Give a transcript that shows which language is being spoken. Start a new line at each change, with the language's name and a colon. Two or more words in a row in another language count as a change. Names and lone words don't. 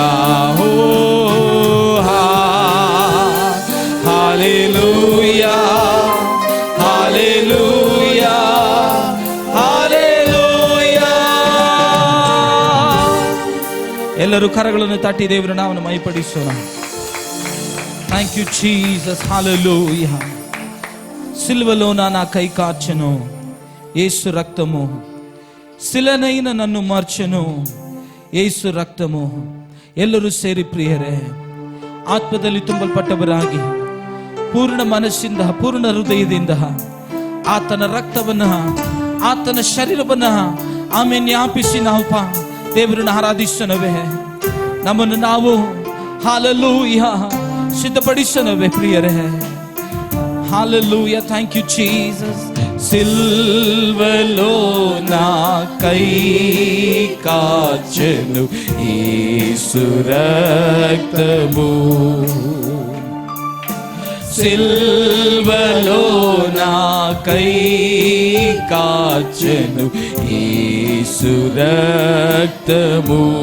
Kannada: ಓ ಹಾಲೆಲೂಯಾ, ಹಾಲೆಲೂಯಾ, ಹಾಲೆಲೂಯಾ. ಎಲ್ಲರೂ ಕರಗಳನ್ನು ತಟ್ಟಿ ದೇವರ ನಾಮವನ್ನು ಮಹಿಪಡಿಸೋಣ.
English: Thank you Jesus.
Telugu: హల్లెలూయా. సిలువలో నా కై కార్చెను యేసు రక్తము, శిలనైన నన్ను మార్చెను యేసు ರಕ್ತము.
Kannada: ಎಲ್ಲರೂ ಸೇರಿ ಪ್ರಿಯರೇ, ಆತ್ಮದಲ್ಲಿ ತುಂಬಲ್ಪಟ್ಟವರಾಗಿ ಪೂರ್ಣ ಮನಸ್ಸಿಂದ, ಪೂರ್ಣ ಹೃದಯದಿಂದ ಆತನ ರಕ್ತವನ್ನ, ಆತನ ಶರೀರವನ್ನ ಆಮೇಲೆ ಜ್ಞಾಪಿಸಿ ನಾವು ದೇವರನ್ನು ಆರಾಧಿಸನವೇ. ನಮ್ಮನ್ನು ನಾವು ಹಲ್ಲೆಲೂಯ ಸಿದ್ಧಪಡಿಸನವೇ ಪ್ರಿಯರೇ.
English: హల్లెలూయా. Thank you Jesus.
Telugu: సిల్వలో నా కై కాచెను యేసు రక్తము, సిల్వలో నా కై కాచెను యేసు రక్తము.